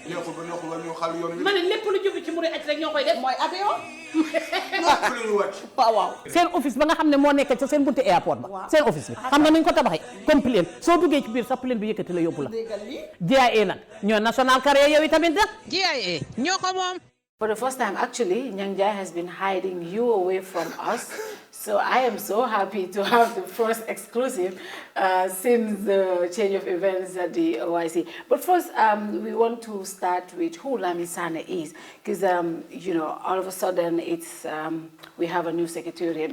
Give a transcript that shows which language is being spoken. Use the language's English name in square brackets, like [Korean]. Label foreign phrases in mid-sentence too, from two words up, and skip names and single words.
[Wolof] ma ne lépp lu jubbi ci muri aj rek ñoo koy def mooy avion waaw seen office ba nga xam ne moo nekk ca seen bunti airport ba seen office bi xam nga nañ ko tabaxee comme plane soo duggee ci biir sax plane bi yëkkati la yóbbu la GIA nag ñoo [English] national carrier [Wolof] yow itamit nag GIA ñoo ko moom. [English] For the first time, actually, Nyangja has been hiding you away from us. So I am so happy to have the first exclusive since the change of events at the OIC. But first, we want to start with who Lamin Sanneh is, because you know, all of a sudden, it's we have a new secretariat.